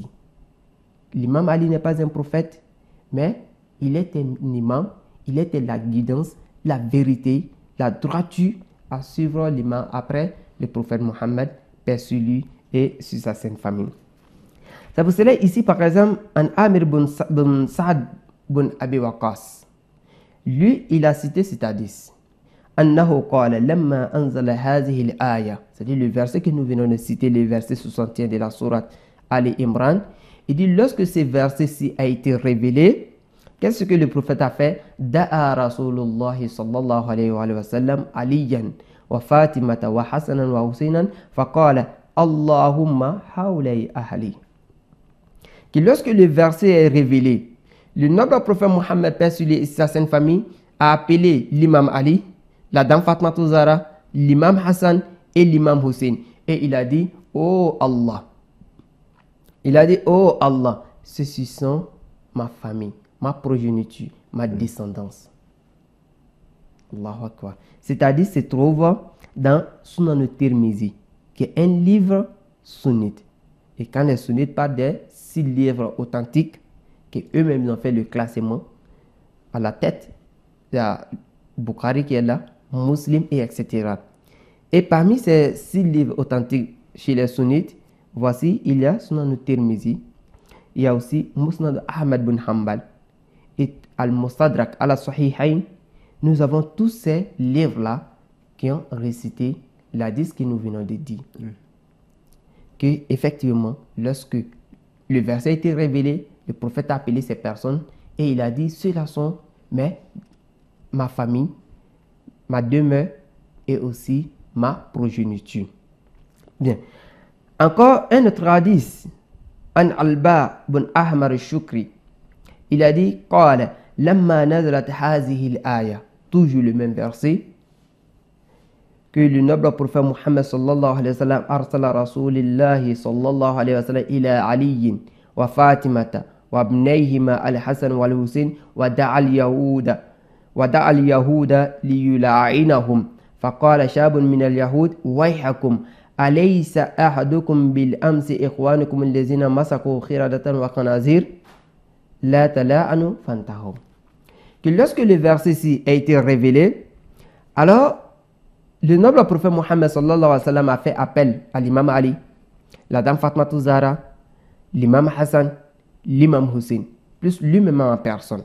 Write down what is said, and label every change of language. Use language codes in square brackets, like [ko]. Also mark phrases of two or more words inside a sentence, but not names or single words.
[fr] L'imam Ali n'est pas un prophète, mais il est un imam, il était la guidance, la vérité, la droiture à suivre l'imam après le prophète Mohammed, paix sur lui et sur sa sainte famille. C'est pour cela ici par exemple, en Amir bin Sa'ad bin Abi Waqas, lui il a cité cet hadith. [ar] أنه قال لما أنزل هذه الآية, [fr] c'est-à-dire le verset que nous venons de citer, le verset 61 de la sourate Ali Imran. Il dit lorsque ce verset-ci a été révélé, qu'est-ce que le prophète a fait? [ar] دعا رسول الله صلى الله عليه وسلم عليا وفاطمة وحسنا وحسينا فقال اللهم هؤلاء أهلي. [fr] Que lorsque le verset est révélé, le noble prophète Mohammed, paix sur lui et sa sainte famille, a appelé l'imam Ali, la dame Fatima Zahra, l'imam Hassan et l'imam Hussein. Et il a dit, oh Allah. Il a dit, oh Allah, ceux-ci sont ma famille, ma progéniture, ma descendance. [ar] الله أكبر. [fr] C'est-à-dire, se trouve dans Sunan al-Tirmizi, qui est un livre sunnite. Et quand les sunnites parlent des 6 livres authentiques, qu'eux-mêmes ont fait le classement, à la tête, il y a Bukhari qui est là, Muslim et etc. Et parmi ces 6 livres authentiques chez les sunnites, voici, il y a Sunan al-Tirmizi, il y a aussi Musnad Ahmad bin Hanbal et Al-Mustadrak al-Sahihain. Nous avons tous ces livres-là qui ont récité l'hadith que nous venons de dire. Que effectivement, lorsque le verset a été révélé, le prophète a appelé ces personnes et il a dit, ceux-là sont ma famille, ma demeure et aussi ma progéniture. Bien. Encore un autre hadith, An Alba bin Ahmar al-Shukri, il a dit, [ar] قال لما نزلت هذه الآية, [fr] toujours le même verset, que le noble prophète Muhammad [ar] صلى الله عليه وسلم أرسل رسول الله صلى الله عليه وسلم إلى علي وفاطمة وابنيهما الحسن والحسين ودعا اليهود ليلاعنهم فقال شاب من اليهود ويحكم أليس أحدكم بالأمس إخوانكم الذين مسخوا قردة وخنازير لا تلاعنوا فانتهوا. [fr] Que lorsque le verset-ci a été révélé, alors le noble prophète Mohammed [ar] صلى الله عليه وسلم [fr] a fait appel à l'imam Ali, la dame Fatima Zahra, l'imam Hassan, l'imam Hussein, plus lui-même en personne.